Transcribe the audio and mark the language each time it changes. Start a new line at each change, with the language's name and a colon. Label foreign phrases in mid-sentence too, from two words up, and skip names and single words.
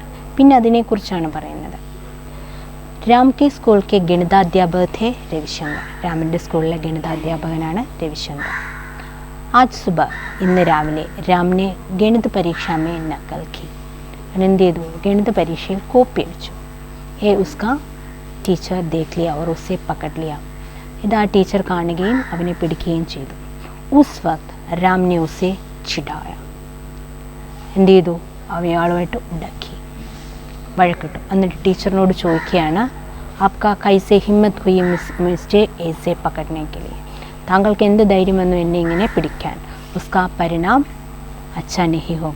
Malayalam: പിന്നെ അതിനെക്കുറിച്ചാണ് പറയുന്നത്.
Hindi: राम के स्कूल के गणिताध्यापक थे രവിശങ്കർ.
Malayalam: രാമൻ്റെ സ്കൂളിലെ ഗണിതാധ്യാപകനാണ് രവിശങ്കർ.
Hindi: आज सुबह,
Malayalam: ഇന്ന് രാവിലെ രാമിനെ
Hindi: गणित परीक्षा में नकल की.
Malayalam: എന്ത് ചെയ്തു, ഗണിത പരീക്ഷയിൽ കോപ്പി അടിച്ചു.
Hindi: ये उसका टीचर देख लिया और उसे पकड़ लिया.
Malayalam: ഇത് ആ ടീച്ചർ കാണുകയും അവനെ പിടിക്കുകയും ചെയ്തു.
Hindi: उस वक्त राम ने उसे चिढ़ाया.
Malayalam: എന്ത് ചെയ്തു, അയാളുമായിട്ട് ഉടക്കി, വഴക്കിട്ടു. എന്നിട്ട് ടീച്ചറിനോട് ചോദിക്കുകയാണ്,
Hindi: आपका कैसे हिम्मत हुई मुझे ऐसे पकड़ने के लिए.
Malayalam: താങ്കൾക്ക് എന്ത് ധൈര്യം വന്നു എന്നെ ഇങ്ങനെ പിടിക്കാൻ?
Hindi: उसका परिणाम अच्छा नहीं होगा.